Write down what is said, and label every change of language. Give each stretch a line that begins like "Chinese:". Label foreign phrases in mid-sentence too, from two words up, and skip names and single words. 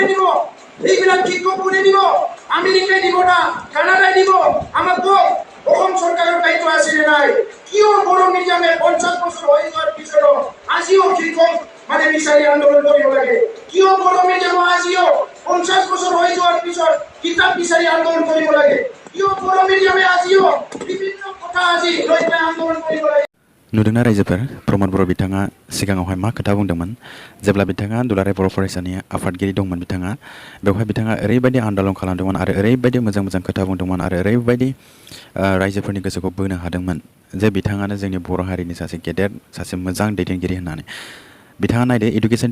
Assamese: দিব এইবিলাক শিক্ষক কোনে দিব আমেৰিকাই দিব না কানাডাই দিব আমাক অসম চৰকাৰৰ দায়িত্ব আছে নে নাই কিয় বড় মিডিয়ামে 50 বছৰ হৈ যোৱাৰ পিছতো আজিও শিক্ষক মানে বিচাৰি আন্দোলন কৰিব লাগে কিয় বড় মিডিয়াম আজিও 50 বছৰ হৈ যোৱাৰ পিছত কিতাপ বিচাৰি আন্দোলন কৰিব লাগে কিয় বড় মিডিয়ামে আজিও বিভিন্ন কথা আজি লৈ আন্দোলন কৰিব লাগে
Bodo: नुदोंना रायजोफोर प्रमद बर' बिथाङा सिगाङावहाय मा खोथा बुंदोंमोन जेब्ला बिथाङा दुलाराय बर' फरायसानि आफादगिरि दंमोन बिथाङा बेवहाय बिथाङा ओरैबायदि आन्दोलन खालामदोंमोन आरो ओरैबायदि मोजां मोजां खोथा बुंदोंमोन आरो ओरैबायदि रायजोफोरनि गोसोखौ बोनो हादोंमोन जे बिथाङानो जोंनि बर' हारिनि सासे गेदेर सासे मोजां दैदेनगिरि होननानै बिथाङा नायदो एडुकेशन